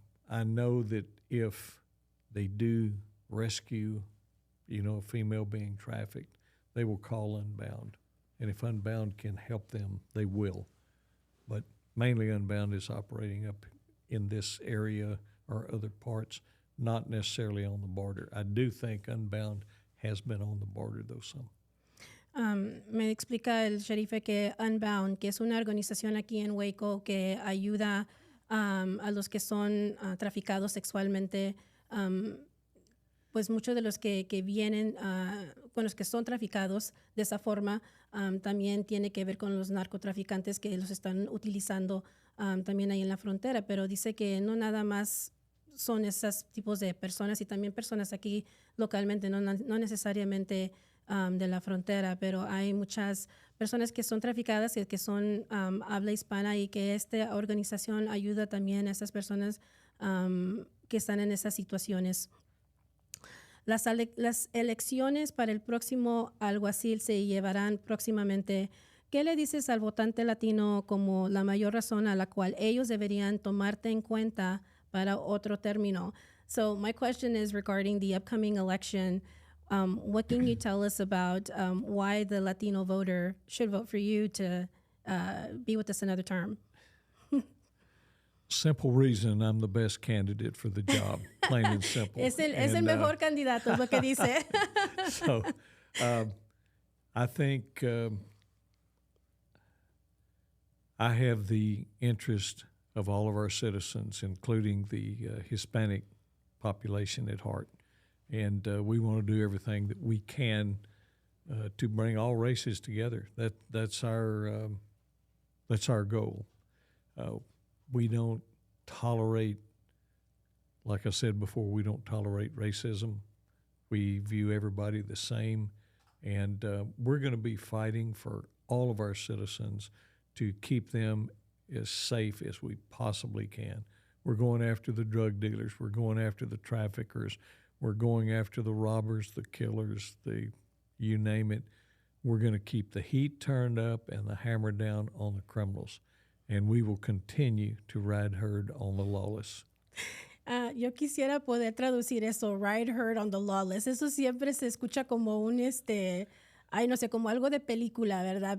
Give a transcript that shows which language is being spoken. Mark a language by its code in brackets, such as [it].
[en] I know that if they do rescue, a female being trafficked, they will call Unbound. And if Unbound can help them, they will. But mainly Unbound is operating up in this area or other parts not necessarily on the border. I do think Unbound has been on the border, though, some. [es] Me explica el sheriff que Unbound, que es una organización aquí en Waco que ayuda a los que son traficados sexualmente. Pues muchos de los que vienen, con los que son traficados de esa forma, también tiene que ver con los narcotraficantes que los están utilizando también ahí en la frontera. Pero dice que no nada más son esos tipos de personas y también personas aquí localmente, no necesariamente de la frontera, pero hay muchas personas que son traficadas y que son habla hispana y que esta organización ayuda también a esas personas que están en esas situaciones. Las elecciones para el próximo alguacil se llevarán próximamente. ¿Qué le dices al votante latino como la mayor razón a la cual ellos deberían tomarte en cuenta para otro término? [en] So my question is regarding the upcoming election. What can you tell us about why the Latino voter should vote for you to be with us another term? Simple reason I'm the best candidate for the job, plain and simple. [es] Es el mejor candidato, es lo que dice. [en] So I think I have the interest of all of our citizens, including the Hispanic population at heart. And we want to do everything that we can to bring all races together. That's our goal. We don't tolerate, like I said before, we don't tolerate racism. We view everybody the same, and we're going to be fighting for all of our citizens to keep them as safe as we possibly can. We're going after the drug dealers. We're going after the traffickers. We're going after the robbers, the killers, you name it. We're going to keep the heat turned up and the hammer down on the criminals. And we will continue to ride herd on the lawless. [es] Yo quisiera poder traducir eso, [en] ride herd on the lawless. [es] Eso siempre se escucha como un, no sé, como algo de película, ¿verdad?